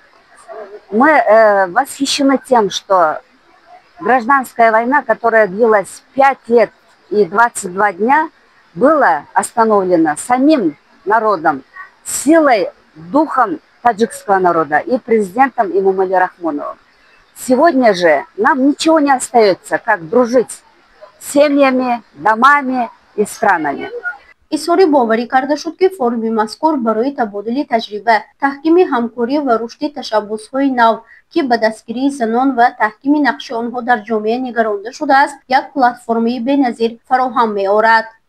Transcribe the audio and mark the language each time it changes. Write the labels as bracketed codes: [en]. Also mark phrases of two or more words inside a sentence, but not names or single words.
[ru] Мы восхищены тем, что гражданская война, которая длилась 5 лет и 22 дня, была остановлена самим народом, силой, духом таджикского народа и президентом Эмомали Рахмоновым. Сегодня же нам ничего не остается, как дружить с семьями, домами и странами. [fa] اظهار باوری کرده شد که فوروم مذکور برای تبادل تجربه، تحکیم همکاری و رشد تشبس‌های نو که به دستگیری زنان و تحکیم نقش آنها در جامعه نگرانده شده است، یک پلتفرم بی‌نظیر فراهم می‌آورد.